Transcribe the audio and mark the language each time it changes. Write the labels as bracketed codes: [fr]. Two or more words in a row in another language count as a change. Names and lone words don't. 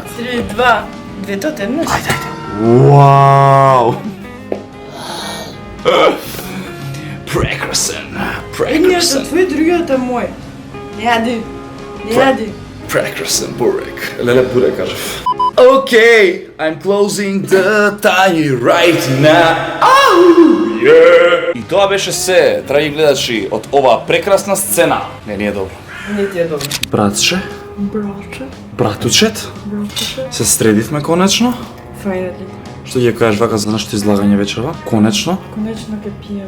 [mk] Ајде, 3, 2, 2 tot еднаш. Ајде. Вау. Прекрасен. Едниот е твој, другиот е мој. Не јади. Прекрасен бурек. Леле бурек кажав. [en] Okay, I'm closing the tiny right now. Oh, yeah. [mk] И тоа беше се, драги гледачи, од оваа прекрасна сцена. Не е добро. Не ти е добро. Братче, Братче. братучет, Братче. се средивме конечно. [en] Finally. [mk] Што ќе кажеш вака за нашето излагање вечерва? Конечно. Конечно ќе пием.